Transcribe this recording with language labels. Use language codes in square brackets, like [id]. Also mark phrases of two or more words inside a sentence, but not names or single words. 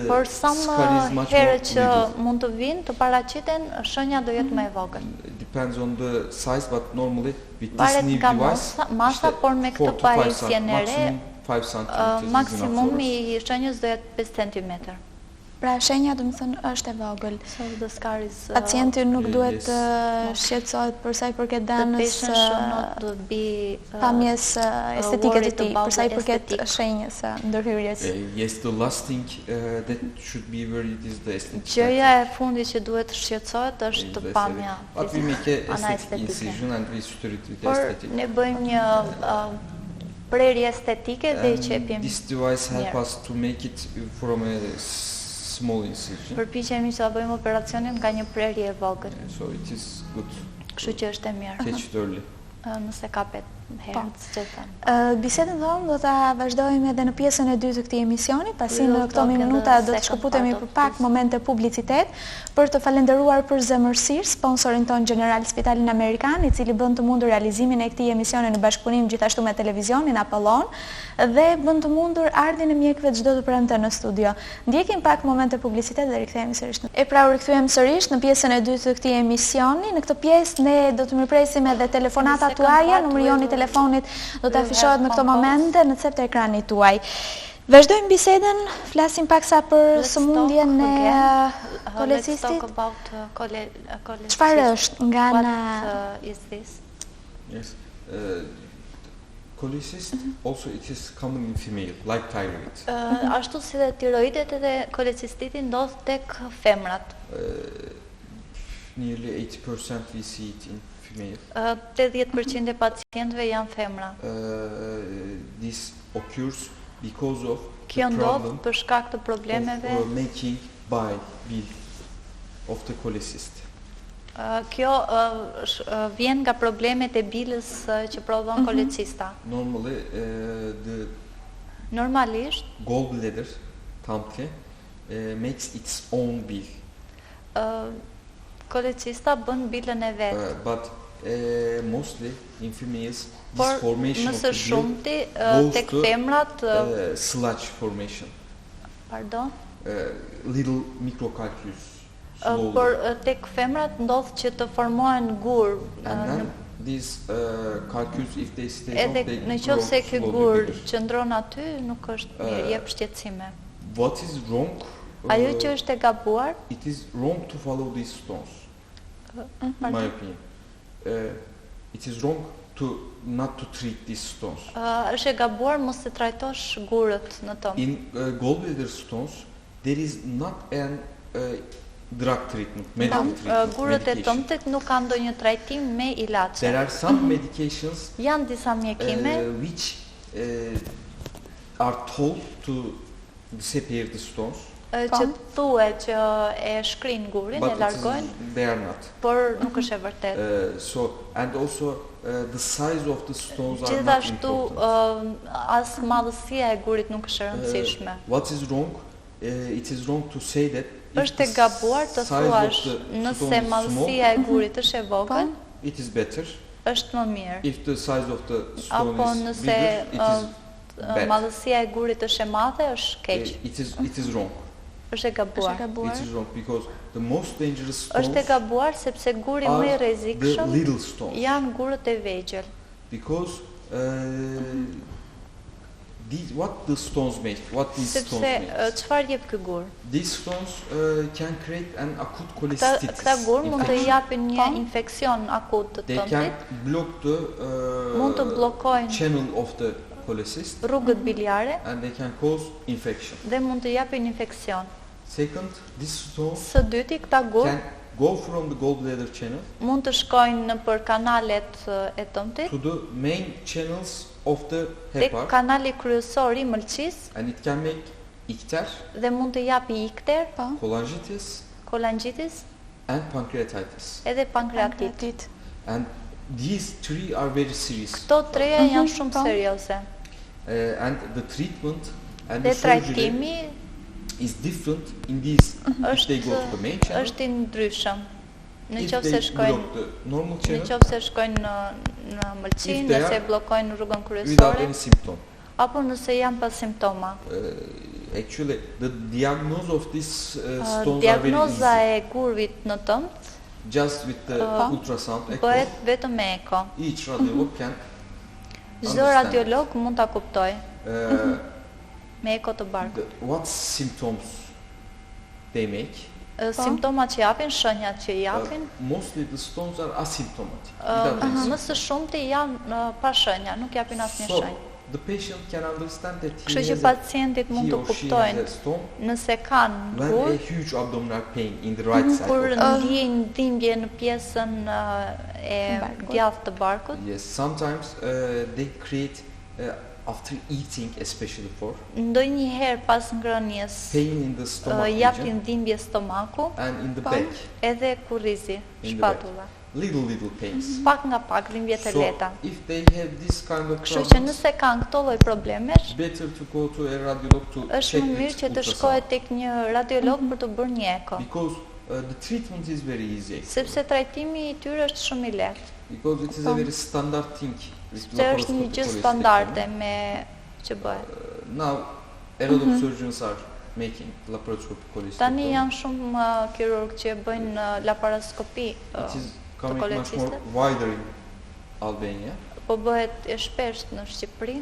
[sq] Por sa [en] scar is [sq] më [en] much [sq] herë [en] more [sq] që [en] little. [sq] mund të vinë, të paraqiten, shenja do jetë më e vogël. [en] It depends on the size, but normally with this [sq] Varet [en] new [sq] nga [en] device, [sq] masa, por me këtë pajisjen e re, [en] maximum 5 centimeters [sq] maksimumi i shenjës do jetë 5 cm. Pra shenja do të thënë është e vogël. [en] So the scar is [sq] Pacienti nuk duhet [en] yes. [sq] të shqetësohet për sa i përket [en] the [sq] danës [en] patient should not be [sq] pamjes estetike të tij, [en] about [sq] për sa i [en] the [sq] përket [en] aesthetic. [sq] shenjës së ndërhyrjes. [en] Yes, the last thing that should be worried is the aesthetic. [sq] Gjëja e fundit që duhet të shqetësohet është [en] Is [sq] pamja [en] But we make a [sq] ana [en] aesthetic [sq] estetike. [en] incision and we suture it with [sq] Por [en] aesthetic. [sq] ne bëjmë një prerje estetike dhe i qepim. [en] This device help [sq] mirë. [en] us to make it from a small incision. [sq] Përpiqemi që ta bëjmë operacionin nga një prerje e vogël. [en] So it is good [sq] Kështu që është e mirë. [en] catch it early. [sq] Nëse kapet herë, siç e them. Bisedën tonë do ta vazhdojmë edhe në pjesën e dytë të këtij emisioni, pasi [en] We [sq] në [en] will [sq] këto [en] talk in [sq] minuta [en] the [sq] do të [en] second [sq] shkëputemi [en] part [sq] për [en] of [sq] pak [en] this. [sq] momente publicitet për të falendëruar për zemërsisht sponsorin ton General Spitalin Amerikan, i cili bën të mundur realizimin e këtij emisioni në bashkëpunim gjithashtu me televizionin Apollon dhe bën të mundur ardhin e mjekëve çdo të premte në studio. Ndjekim pak momente publicitet dhe rikthehemi sërish. E pra u rikthyem sërish në pjesën e dytë të këtij emisioni. Në këtë pjesë ne do të mirpresim edhe telefonatat tuaja, numri jon i telefonit do të afishohet në këto momente në cep të ekranit tuaj. Vazhdojmë bisedën, flasim paksa për sëmundjen e kolecistit. Çfarë është nga ana [en] is this? Yes. Cholecyst's also it is common in female, like thyroid. [sq] Ashtu si dhe tiroidet edhe kolecistiti ndodh tek femrat. [en] Nearly 80% we see it in female. [sq] 80% e pacientëve janë femra. [en] This occurs because of [sq] Kjo [en] the [sq] ndodh [en] problem [sq] për shkak të problemeve. [en] of making bile of the cholecyst. [sq] Kjo vjen nga problemet e bilës që prodhon kolecista. [en] Normally, the [sq] Normalisht, [en] gallbladder tamke makes its own bile, [sq] kolecista bën bilën e vet. [en] but mostly in females, [sq] Por [en] this formation [sq] më [en] of [sq] së [en] the bile [sq] shumti [en] goes [sq] tek [en] to [sq] femrat, [en] sludge formation, pardon, little microcalculus. [sq] por tek femrat ndodh që të formohen gur. [en] And then these calculus, if they stay [sq] Edhe [en] long, they [sq] në [en] grow [sq] qoftë se ky [en] slowly [sq] gur [en] bigger. [sq] qëndron aty, nuk është mirë, jep shqetësime. [en] What is wrong? [sq] Ajo që është e gabuar, [en] It is wrong to follow these stones, in my opinion. It is wrong not to treat these stones. [sq] është e gabuar mos të trajtosh gurët në tëm. [en] In gallbladder stones, there is not an drug treatment, medical treatment, [sq] Gurët e [en] medication. [sq] tëmtet nuk kanë ndonjë trajtim me ilaçe. [en] There are some medications [sq] Janë disa mjekime [en] which are told to disappear the stones, [sq] që thuhet që e shkrin gurin, e largojnë, [en] they are not. [sq] por nuk është e vërtetë. [en] So, and also the size of the stones are not [sq] Gjithashtu [en] important. [sq] as madhësia e gurit nuk është e rëndësishme. [en] What is wrong? It is wrong to say that if [sq] Është e [en] the [sq] gabuar të [en] size of [sq] thuash [en] the [sq] nëse [en] stone is [sq] madhësia e gurit është e vogël, [en] it is better. [sq] është më mirë. [en] If the size of the stone [sq] Apo [en] is [sq] nëse [en] bigger, it is bad. [sq] madhësia e gurit është e madhe, është keq. [en] It is wrong. [sq] Është e gabuar. [en] It is wrong because the most dangerous stones [sq] Është e gabuar sepse guri më i [en] are the [sq] rrezikshëm [en] little stones. [sq] janë gurët e vegjël. [en] Because what the stones make? What these stones [sq] Sepse [en] make? [sq] çfarë jep ky gur? [en] These stones can create an acute [sq] Këta [en] cholecystitis [sq] gur mund të [en] infection. [sq] japin një infeksion akut të [en] They can [sq] tëndit, [en] block the [sq] mund të bllokojnë [en] channel of the cholecyst [sq] rrugët biliare [en] and they can cause infection. [sq] dhe mund të japin infeksion. [en] Second, these stones [sq] Së dyti, këta gur [en] can go from the gallbladder channel [sq] mund të shkojnë në për kanalet e tëndit, [en] to the main channels of the [sq] tek [en] hepar [sq] kanali kryesor i mëlçisë [en] and it can make icter, [sq] dhe mund të japi ikter, [en] cholangitis [sq] kolangjitis [en] and pancreatitis. [sq] edhe pankreatit. [en] And these three are very serious. [sq] Këto treja janë shumë serioze. [en] And the treatment and [sq] Dhe [en] the surgery [sq] trajtimi [en] is different in these if they go to the main channel. [sq] është i ndryshëm. Në [en] If [sq] qoftë [en] they [sq] se shkojnë [en] block the normal [sq] Në [en] channel [sq] qoftë se shkojnë në mëlçi, [en] If they [sq] nëse [en] are [sq] bllokojnë rrugën [en] without [sq] kryesore, [en] any symptom. [sq] apo nëse janë pa simptoma. [en] Actually, the diagnosis of these stones [sq] Diagnoza [en] are very [sq] e gurvit në tënd [en] easy. Just with the ultrasound echo, [sq] bëhet vetëm me eko. [en] each radiolog can [sq] Çdo [en] understand. [sq] radiolog mund ta kuptojë me eko të barkut. [en] What symptoms they make? [sq] Simptomat që japin, shenjat që japin, [en] Mostly the stones are asymptomatic. without any [sq] më së shumti janë pa shenja, nuk japin asnjë [en] So, [sq] shenjë. [en] the patient can understand that [sq] Kështu që [en] he has [sq] pacientit mund [en] he [sq] të [en] or she has [sq] kuptojnë [en] a stone [sq] nëse kanë [en] when [sq] gur, [en] a huge abdominal pain in the right side. [sq] kur [en] of [sq] ndjejnë dhimbje në pjesën e djathtë të barkut. [en] Yes, sometimes they create after eating, especially for [sq] Ndonjëherë pas ngrënies [en] pain in the stomach region [sq] japin dhimbje stomaku [en] and in the back, [sq] edhe kurrizi, [en] In the back. [sq] shpatulla. [en] little pains. [sq] Pak nga pak dhimbje të [en] So, [sq] lehta. [en] if they have this kind of [sq] Kështu që [en] problems, [sq] nëse kanë këto lloj problemesh, [en] better to go to a radiolog to [sq] është [en] check [sq] më mirë [en] its [sq] që të [en] ultrasound. [sq] shkohet tek një radiolog për të bërë një eko, [en] Because the treatment is very easy. [sq] sepse trajtimi i tyre është shumë i lehtë. [en] Because it is a very standard thing. with [sq] Se është një [en] laparoscopic [sq] gjë [en] cholecystectomy. [sq] standarde me që bëhet. [en] Now, a lot of surgeons are making laparoscopic [sq] Tani [en] cholecystectomy. [sq] janë shumë kirurg që bëjnë laparoskopi, [en] It is coming much more cholecystic. wider in Albania. [sq] Po bëhet e shpesh në Shqipëri,